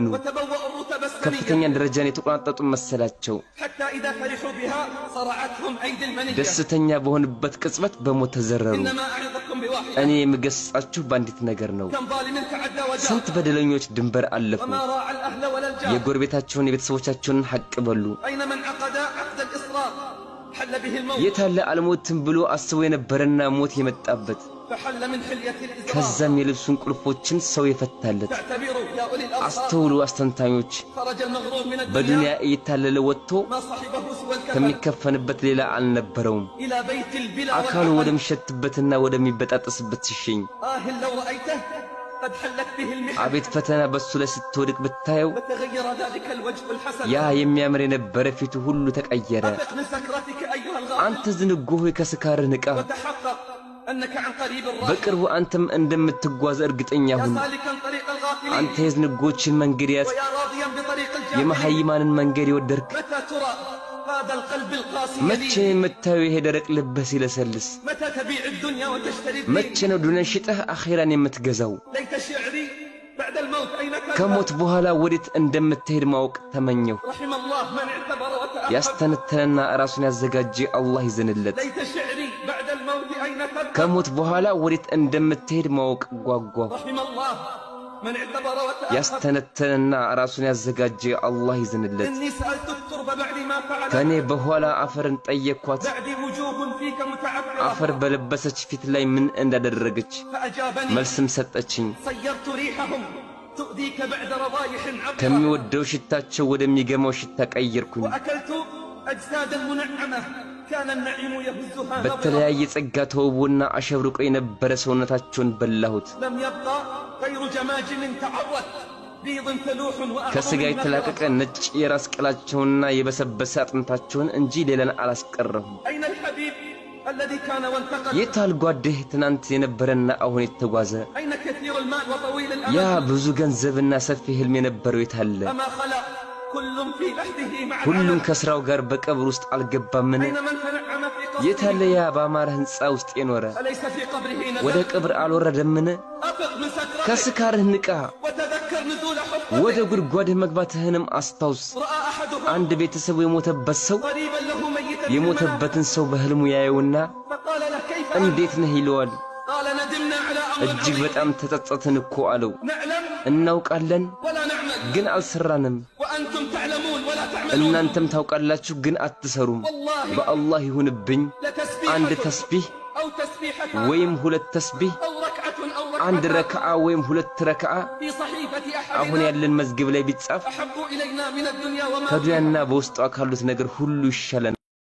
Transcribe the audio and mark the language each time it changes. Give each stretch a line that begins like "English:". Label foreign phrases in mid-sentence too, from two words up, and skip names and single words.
Arabic: وتبوأوا الرتب
Amharic: ከፍተኛ
Arabic: السنية
Amharic: ደረጃን የተቆናጠጡ መሰላቸው።
Arabic: حتى إذا فرحوا بها صرعتهم أيدي المنية
Amharic: ደስተኛ በሆኑበት ቅጽበት በሞት ተዘረሩ።
Arabic: إنما أعظكم بواحد
Amharic: እኔ የምገስጻችሁ በአንዲት ነገር ነው።
Arabic: كم ظالم تعدى وجاء
Amharic: ስንት በደለኞች ድንበር አለፉ።
Arabic: وما راعى الأهل ولا الجار
Amharic: የጎረቤታቸውን የቤተሰቦቻቸውን ሐቅ በሉ።
Arabic: أين من عقد عقد الإصرار حل به الموت
Amharic: የታለ አልሞትም ብሎ አስቦ የነበረና ሞት የመጣበት
Arabic: فحل من حلية الإصرار
Amharic: ከዛም የልብሱን ቁልፎችን ሰው የፈታለት።
Arabic: تعتبروا يا أولي الأبصار
Amharic: አስተውሉ አስተንታኞች፣
Arabic: خرج المغرور من
Amharic: በዱንያ
Arabic: الدنيا
Amharic: እየታለለ ወጥቶ
Arabic: ما صحبه سوى الكفن
Amharic: ከሚከፈንበት ሌላ አልነበረውም።
Arabic: إلى بيت البلا
Amharic: አካሉ
Arabic: والعمل
Amharic: ወደሚሸትበትና ወደሚበጣጠስበት ሲሸኝ
Arabic: لو رأيته قد حلت به المحن
Amharic: አቤት ፈተና በሱ ላይ ስትወድቅ ብታየው
Arabic: وتغير ذلك الوجه الحسن
Amharic: ያ የሚያምር የነበረ ፊቱ ሁሉ ተቀየረ።
Arabic: أفق من سكرتك أيها الغافل
Amharic: አንተ ዝንጉ ሆይ ከስካርህ ንቃ።
Arabic: وتحقق أنك عن قريب الراحل
Amharic: በቅርቡ አንተም እንደምትጓዝ እርግጠኛ
Arabic: يا
Amharic: ሁን።
Arabic: سالكا طريق الغافلين
Amharic: አንተ የዝንጎችን መንገድ ያዝ፣
Arabic: ويا راضيا بطريق الجاهلين
Amharic: የመሐይማንን መንገድ የወደድክ።
Arabic: متى ترى هذا القلب القاسي
Amharic: መቼ
Arabic: يلين
Amharic: የምታየው ይሄ ደረቅ ልብህ ሲለሰልስ?
Arabic: متى تبيع الدنيا وتشتري
Amharic: መቼ
Arabic: الدين
Amharic: ነው ዱንያን ሽጠህ አኺራን የምትገዛው?
Arabic: ليت شعري بعد الموت أين
Amharic: ከሞት
Arabic: تذهب
Amharic: በኋላ ወዴት እንደምትሄድ ማወቅ ተመኘው።
Arabic: رحم الله من اعتبر وتأخر
Amharic: ያስተነተነና ራሱን ያዘጋጀ አላህ ይዘንለት።
Arabic: ليت شعري بعد الموت أين تذهب
Amharic: ከሞት በኋላ ወዴት እንደምትሄድ ማወቅ ጓጓ።
Arabic: رحم الله من اعتبر وتأخر
Amharic: ያስተነተነና ራሱን ያዘጋጀ አላህ ይዘንለት።
Arabic: إني سألت التربة بعد ما فعل
Amharic: ከኔ በኋላ አፈርን ጠየኳት፣
Arabic: بعد وجوه فيك متعفرة
Amharic: አፈር በለበሰች ፊት ላይ ምን እንዳደረገች
Arabic: فأجابني
Amharic: መልስም ሰጠችኝ።
Arabic: صيرت ريحهم تؤذيك بعد رضايح عبرة
Amharic: ከሚወደው ሽታቸው ወደሚገማው ሽታ ቀየርኩኝ።
Arabic: وأكلت أجسادا منعمة كان النعيم يهزها نظرة
Amharic: በተለያየ ጸጋ ተውቦና አሸብርቆ የነበረ ሰውነታቸውን በላሁት።
Arabic: لم يبقى غير جماجم تعرت بيض فلوح
Amharic: ከስጋ የተላቀቀ ነጭ የራስ ቅላቸውንና የበሰበሰ አጥንታቸውን እንጂ ሌላን አላስቀረሁም።
Arabic: أين الحبيب الذي كان وانتقل
Amharic: የታል ጓድህ ትናንት የነበረና አሁን የተጓዘ?
Arabic: أين كثير المال وطويل
Amharic: ያ
Arabic: الأمل
Amharic: ብዙ ገንዘብና ሰፊ ህልም የነበረው የታለ?
Arabic: أما خلا كل في لحده مع
Amharic: ሁሉም
Arabic: العمل
Amharic: ከስራው ጋር በቀብር ውስጥ አልገባምን?
Arabic: أين من تنعم في
Amharic: የታለ
Arabic: قصره
Amharic: ያ በአማረ ህንፃ ውስጥ የኖረ?
Arabic: أليس في قبره
Amharic: ወደ
Arabic: نزل
Amharic: ቀብር አልወረደምን?
Arabic: أفق من سكرته
Amharic: ከስካርህ ንቃ፣
Arabic: وتذكر نزول حفرته
Amharic: ወደ ጉድጓድህ መግባትህንም አስታውስ።
Arabic: رأى أحدهم
Amharic: አንድ ቤተሰቡ የሞተበት ሰው
Arabic: قريبا له ميتا في
Amharic: የሞተበትን ሰው በህልሙ ያየውና
Arabic: المنام فقال له كيف أنت؟
Amharic: እንዴት ነህ ይለዋል።
Arabic: قال ندمنا على أمر
Amharic: እጅግ
Arabic: عظيم
Amharic: በጣም ተጸጸትን እኮ አለው።
Arabic: نعلم
Amharic: እናውቃለን
Arabic: ولا نعمل
Amharic: ግን አልሰራንም።
Arabic: وأنتم تعلمون ولا تعملون
Amharic: እናንተም ታውቃላችሁ ግን አትሰሩም።
Arabic: والله
Amharic: በአላህ ይሁንብኝ አንድ
Arabic: لتسبيحة
Amharic: ተስቢህ
Arabic: أو تسبيحة
Amharic: ወይም ሁለት ተስቢህ፣
Arabic: أو ركعة أو
Amharic: አንድ
Arabic: ركعة
Amharic: ረክዓ ወይም ሁለት ረክዓ
Arabic: في صحيفة
Amharic: አሁን
Arabic: أحدنا
Amharic: ያለን መዝገብ ላይ ቢጻፍ
Arabic: أحب إلينا من الدنيا وما فيها
Amharic: ከዱንያና በውስጧ ካሉት ነገር ሁሉ ይሻለን።